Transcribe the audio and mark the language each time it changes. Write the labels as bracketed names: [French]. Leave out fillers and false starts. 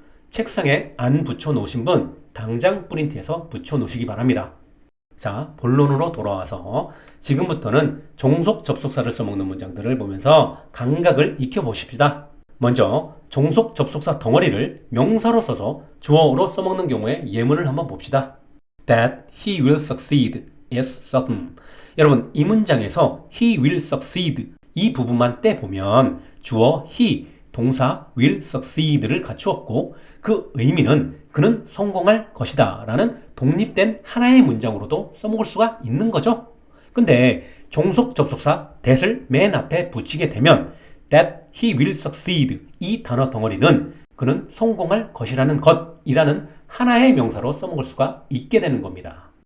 [Korean] 책상에 안 붙여 놓으신 분 당장 프린트해서 붙여 놓으시기 바랍니다. 자, 본론으로 돌아와서 지금부터는 종속 접속사를 써먹는 문장들을 보면서 감각을 익혀보십시다. 먼저 종속 접속사 덩어리를 명사로 써서 주어로 써먹는 경우의 예문을 한번 봅시다. [English] That he will succeed is certain. [Korean] 여러분, 이 문장에서 [English] he will succeed [Korean] 이 부분만 떼보면 주어 he, 동사 will succeed를 갖추었고 그 의미는 그는 성공할 것이다 라는 독립된 하나의 문장으로도 써먹을 수가 있는 거죠. 근데 종속 접속사 that을 맨 앞에 붙이게 되면 [English] that he will succeed [Korean] 이 단어 덩어리는 그는 성공할 것이라는 것이라는 하나의 명사로 써먹을 수가 있게 되는 겁니다.